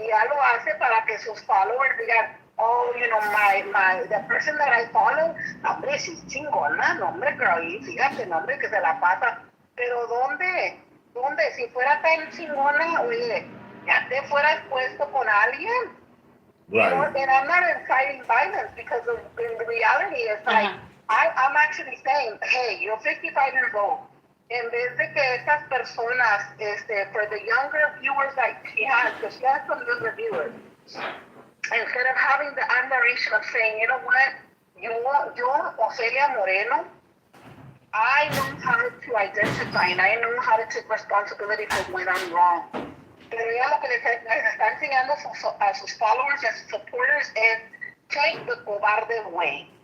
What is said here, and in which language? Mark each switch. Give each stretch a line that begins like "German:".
Spanish: Y ella lo hace para que sus followers digan,
English: oh, the person that I follow,
Spanish: hombre, she's chingona, no, hombre, girl, y fíjate, no, hombre, que se la pasa. Pero ¿dónde? Si fuera tan chingona, oye, ya te fueras puesto con alguien.
English: Right. And I'm not inciting violence because in reality, it's like, I'm actually saying, hey, you're 55 years old.
Spanish: En vez de que estas personas,
English: for the younger viewers like she has, because she has some younger viewers, instead of having the admiration of saying, you know what, yo, Ofelia Moreno, I know how to identify and I know how to take responsibility for when I'm wrong.
Spanish: Pero ella lo que les está enseñando a sus followers
English: and supporters
Spanish: es
English: take the
Spanish: cobarde way.